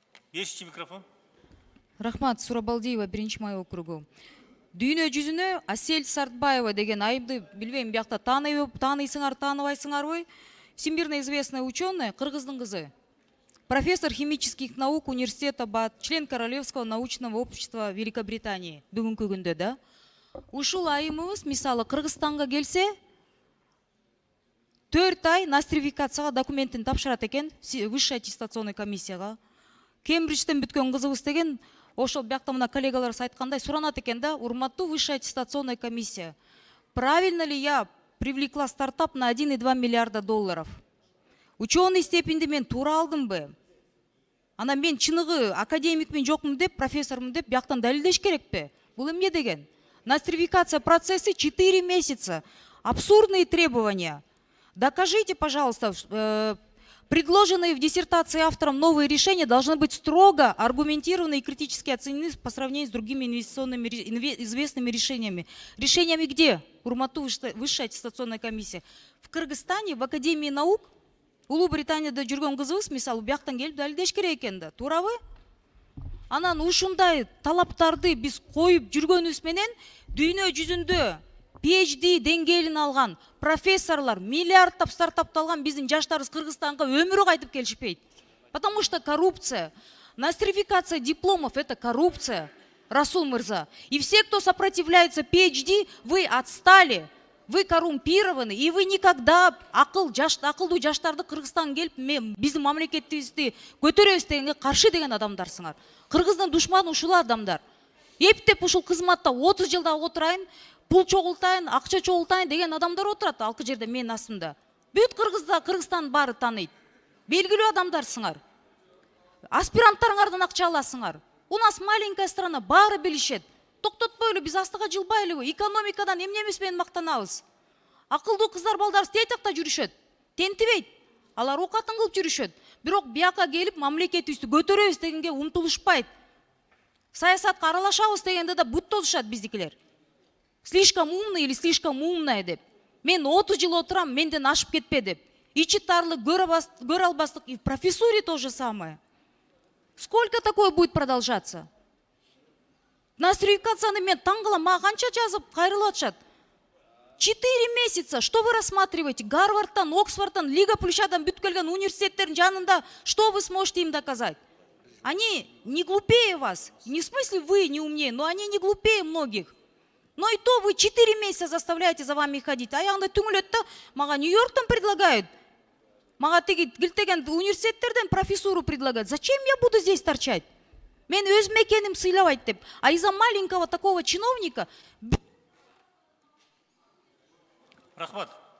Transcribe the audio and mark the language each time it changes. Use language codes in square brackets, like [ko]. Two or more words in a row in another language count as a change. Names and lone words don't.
[ky] Ешчи микрофон. Рахмат, Сурабалдиева, 1-май округу. Дүйнө жүзүнө Асель Сартбаева деген айымды билбейм, биякта таанысыңар, тааныбайсыңарбы? [ru] Всемирно известная ученая, [ky] кыргыздын кызы. [ru] Профессор химических наук университета БАТ, член Королевского научного общества Великобритании. [ky] Бүгүнкү күндө да. Ушул айымыбыз, мисалы, Кыргызстанга келсе, 4 ай нострификацияга документин тапшырат экен, [ru] высшая аттестационный [ky] комиссияга. Кембриджден бүткөн кызыбыз деген, ошол биякта мына коллегаларыбыз айткандай суранат экен да, урматтуу [ru] высшая аттестационная комиссия. Правильно ли я привлекла стартап на 1,2 миллиарда долларов? [ky] Ученый степенди мен туура алдымбы? Ана мен чыныгы академикмин жокмун деп, профессормун деп бияктан далилдеш керекпи? Бул эмне деген? Нострификация процессы 4 месяца. [ru] Абсурдные требования. Докажите, пожалуйста, предложенные в диссертации автором новые решения должны быть строго аргументированы и критически оценены по сравнению с другими инвестиционными известными решениями. Решениями где? [ky] Урматтуу [ru] высшая аттестационная комиссия. В Кыргызстане, в Академии наук, [ky] Улуу Британияда жүргөн кызыбыз, мисалы, бияктан келип далилдеш керек экен да. Туурабы? Анан ушундай талаптарды биз коюп жүргөнүбүз менен дүйнө жүзүндө PhD деңгээлин алган профессорлар, миллиардтап стартапты алган биздин жаштарыбыз Кыргызстанга өмүрү кайтып келишпейт. [ru] Потому что коррупция. Нострификация дипломов – это коррупция, Расул Мырза. И все, кто сопротивляется PhD, вы отстали, вы коррумпированы, и вы никогда [ky] акылдуу жаштарды Кыргызстанга келип, биздин мамлекетибизди көтөрөбүз дегенге каршы деген адамдарсыңар. Кыргыздын душманы ушул адамдар. Эптеп ушул кызматта 30 жылда отурайын, пул чогултайын, акча чогултайын деген адамдар отурат алкы жерде менин астымда. Бүт Кыргызстан баары тааныйт. Белгилүү адамдарсыңар. Аспиранттарыңардан акча аласыңар. [ru] У нас маленькая страна, [ky] баары билишет. Токтотпойлу, биз астыга жылбайлыбы? Экономикадан эмнемес менен мактанабыз? Акылдуу кыздар балдарыбыз тейтакта жүрүшөт. Тентибейт. Алар оокатын кылып жүрүшөт. Бирок бияка келип мамлекетибизди көтөрөбүз дегенге умтулушпайт. Саясатка аралашабыз дегенде да бут тосушат биздикилер. [ru] Слишком умный или слишком умная деп. [ky] Мен 30 жыл отурам, менден ашып кетпе деп. Ичи тарлык, көрө албастык, [ru] и в профессуре то же самое. Сколько такое будет продолжаться? [ky] Нострификацияны мен таң кылам, мага канча жазып кайрылып атышат. [ru] 4 месяца. Что вы рассматриваете? [ky] Гарвардтан, Оксфордтан, Лига Плющадан бүт келген университеттердин жанында [ru] что вы сможете им доказать? Они не глупее вас. Не в смысле вы не умнее, но они не глупее многих. Но и то вы 4 месяца заставляете за вами ходить. [ky] А ягында түңүлөт да, мага Нью-Йорктан предлагают. Мага килтеген университеттерден [ru] профессуру предлагают. Зачем я буду здесь торчать? [ky] Мен өз мекеним сыйлабайт деп. [ru] А из-за маленького такого чиновника... [ky] Рахмат.